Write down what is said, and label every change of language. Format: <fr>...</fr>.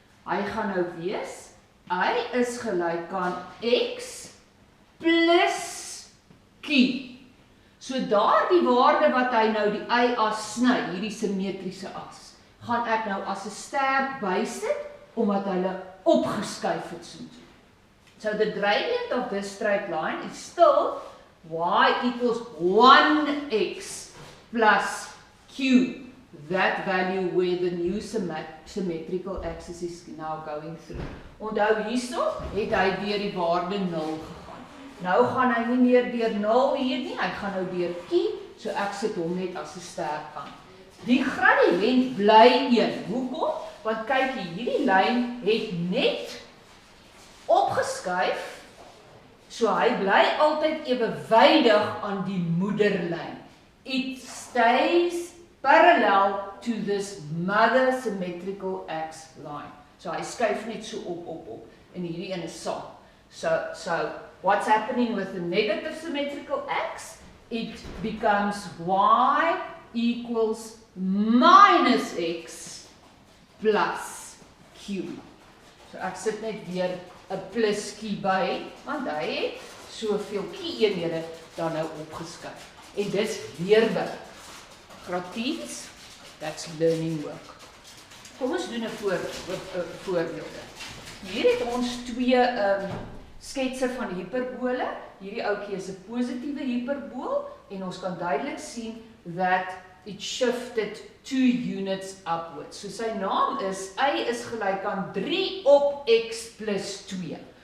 <af>Hy gaan nou wees, y is gelyk aan x plus q. So daardie waarde wat hy nou die y-as sny, hierdie symmetriese as, gaan ek nou as 'n ster bysit omdat hulle opgeskuif het soontoe.</af> <en>So the gradient of this straight line is still y equals 1x plus q, that value where the new symmetrical axis is now going through.</en> <af>Onthou hierso het hy deur die waarde 0 gegaan. Nou gaan hy nie meer deur 0 hier nie, hy gaan nou deur q, so ek sit hom net as 'n sterk aan. Die gradient bly 1. Hoekom? Want kyk hier, hierdie lyn het net opgeskuif, so hy bly altyd ewewydig aan die moederlyn.</af> <en>It stays parallel to this mother symmetrical axis line.</en> <af>So hy skuif net so op, en hierdie een is saam.</af> <en>So what's happening with the negative symmetrical axis? It becomes y equals minus x plus q.</en> <af>So ek sit net weer 'n plus q by, want hy het soveel q-eenhede dan nou opgeskuif. En dis leerwerk.</af> <en>Graad 10, that's learning work.</en> <af>Kom ons doen 'n voorbeelde. Hier het ons twee sketse van hiperbole. Hierdie ouetjie is 'n positiewe hiperbool en ons kan duidelik sien</af> <en>that it shifted 2 units upwards.</en> <af>So sy naam is y is gelyk aan 3 op x plus 2.</af>